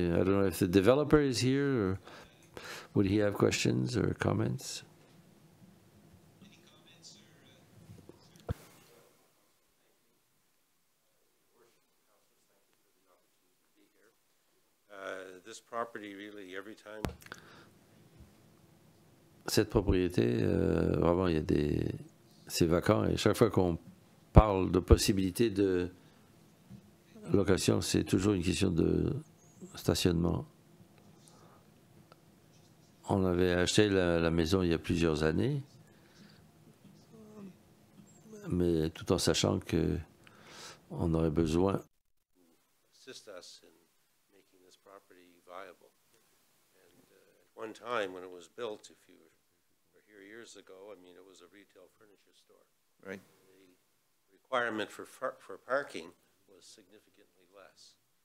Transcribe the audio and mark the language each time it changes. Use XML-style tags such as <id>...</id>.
<en>I don't know if the developer is here, or would he have questions or comments? This property, really, every time.</en> <fr>Cette propriété, vraiment, c'est vacant, et chaque fois qu'on parle de possibilité de location, c'est toujours une question de stationnement. On avait acheté la maison il y a plusieurs années, mais tout en sachant que on aurait besoin.</fr> <en>Assist us in making this property viable. And at one time, when it was built, if you were here years ago, I mean, it was a retail furniture store. Right. requirement for parking was significantly less.</en>